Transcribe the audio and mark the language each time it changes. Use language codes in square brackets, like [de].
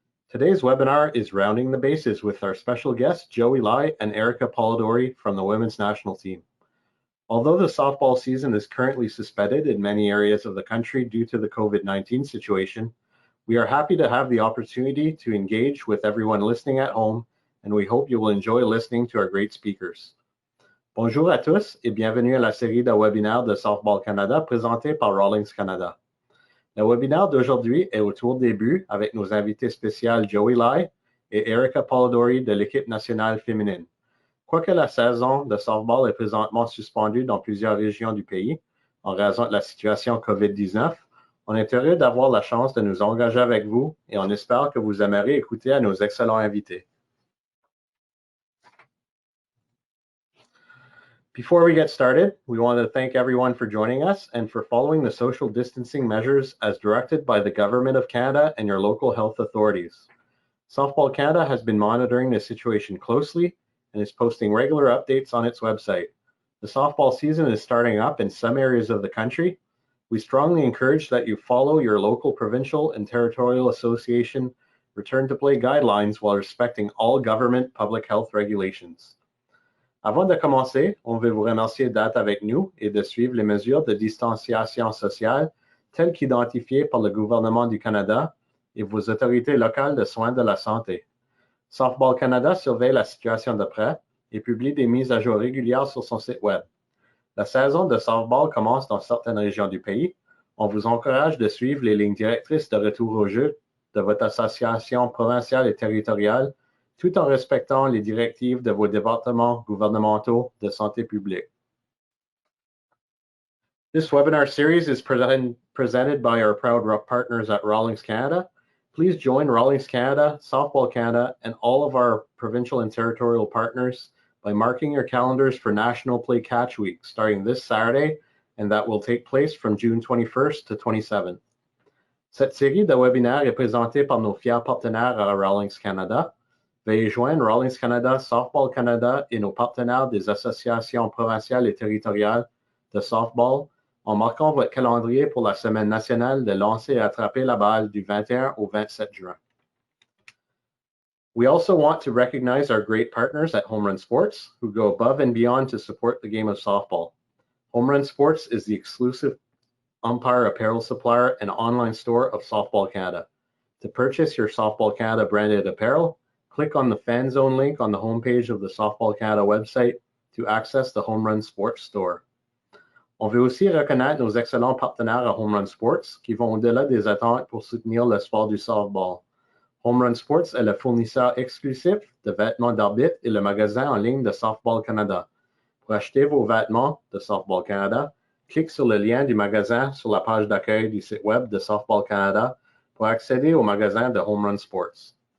[en] Today's webinar is Rounding the Bases with our special guests Joey Lai and Erica Polidori from the women's national team. Although the softball season is currently suspended in many areas of the country due to the COVID-19 situation, we are happy to have the opportunity to engage with everyone listening at home, and we hope you will enjoy listening to our great speakers. [fr] Bonjour à tous et bienvenue à la série de webinaires de Softball Canada présentée par Rawlings Canada. Le webinaire d'aujourd'hui est au tour des buts avec nos invités spéciales Joey Lai et Erica Polidori de l'équipe nationale féminine. Quoique la saison de softball est présentement suspendue dans plusieurs régions du pays en raison de la situation COVID-19, on est heureux d'avoir la chance de nous engager avec vous et on espère que vous aimerez écouter à nos excellents invités. [en] Before we get started, we want to thank everyone for joining us and for following the social distancing measures as directed by the Government of Canada and your local health authorities. Softball Canada has been monitoring the situation closely and is posting regular updates on its website. The softball season is starting up in some areas of the country. We strongly encourage that you follow your local, provincial, and territorial association return to play guidelines while respecting all government public health regulations. [fr] Avant de commencer, on veut vous remercier d'être avec nous et de suivre les mesures de distanciation sociale telles qu'identifiées par le gouvernement du Canada et vos autorités locales de soins de la santé. Softball Canada surveille la situation de près et publie des mises à jour régulières sur son site web. La saison de softball commence dans certaines régions du pays. On vous encourage de suivre les lignes directrices de retour au jeu de votre association provinciale et territoriale tout en respectant les directives de vos départements gouvernementaux de santé publique. [en] This webinar series is presented by our proud partners at Rawlings Canada. Please join Rawlings Canada, Softball Canada, and all of our provincial and territorial partners by marking your calendars for National Play Catch Week starting this Saturday, and that will take place from June 21st to 27th. [fr] Cette série de webinaires est présentée par nos fiers partenaires à Rawlings Canada. Veuillez joindre Rawlings Canada, Softball Canada et nos partenaires des associations provinciales et territoriales de softball en marquant votre calendrier pour la semaine nationale de lancer et attraper la balle du 21 au 27 juin. [en] We also want to recognize our great partners at Home Run Sports who go above and beyond to support the game of softball. Home Run Sports is the exclusive umpire apparel supplier and online store of Softball Canada. To purchase your Softball Canada branded apparel, click on the Fan Zone link on the homepage of the Softball Canada website to access the Home Run Sports store. [fr] On veut aussi reconnaître nos excellents partenaires à Home Run Sports qui vont au-delà des attentes pour soutenir le sport du softball. Home Run Sports est le fournisseur exclusif de vêtements d'arbitre et le magasin en ligne de Softball Canada. Pour acheter vos vêtements de Softball Canada, clique sur le lien du magasin sur la page d'accueil du site web de Softball Canada pour accéder au magasin de Home Run Sports.